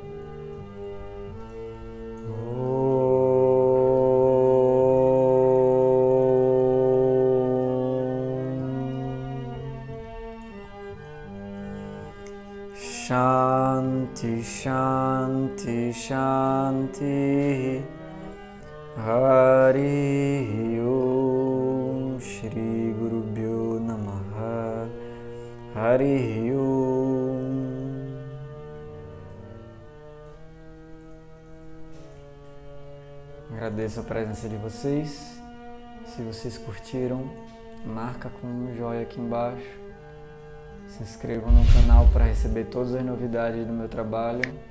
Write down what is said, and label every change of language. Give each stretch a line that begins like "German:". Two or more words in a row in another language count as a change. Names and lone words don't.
Sanskrit: शान्ति शान्ति शान्ति. हरि ॐ श्री गुरु भ्यो नमः. हरि ॐ.
Portuguese: Agradeço a presença de vocês. Se vocês curtiram, marca com um joinha aqui embaixo. Se inscrevam no canal para receber todas as novidades do meu trabalho.